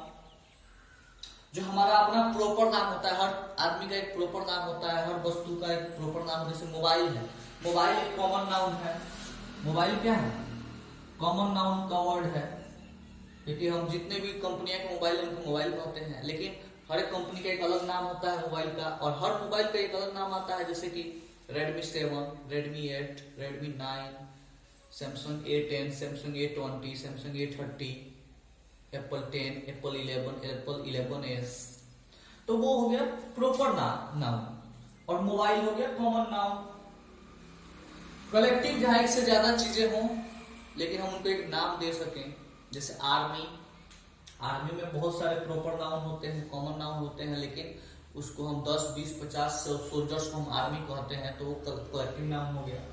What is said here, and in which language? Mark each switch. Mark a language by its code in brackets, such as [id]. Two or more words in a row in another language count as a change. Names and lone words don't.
[hi] जो हमारा अपना प्रॉपर नाम होता है, हर आदमी का एक प्रॉपर नाम होता है, हर वस्तु का एक प्रॉपर नाम, जैसे मोबाइल है, मोबाइल एक [en] common noun [hi] है। मोबाइल क्या है? [en] common noun [hi] का वर्ड है, क्योंकि हम जितने भी कंपनियां के मोबाइल उनको मोबाइल कहते हैं, लेकिन हर एक कंपनी का एक अलग नाम होता है मोबाइल का, और हर मोबाइल का एक अलग नाम आता है, जैसे कि Redmi 7, Redmi 8, Redmi 9, Samsung A10, Samsung A20, Samsung A30, Apple 10, Apple 11, Apple 11s। तो वो हो गया [en] proper noun, [hi] और मोबाइल हो गया [en] common noun. [hi] कलेक्टिव जहां एक से ज्यादा चीजें हों लेकिन हम उनको एक नाम दे सकें, जैसे आर्मी, आर्मी में बहुत सारे [en] proper noun [hi] होते हैं, [en] common noun [hi] होते हैं, लेकिन उसको हम 10, 20, 50 सोल्जर्स को हम आर्मी कहते हैं, तो वो [en] collective noun [hi] हो गया।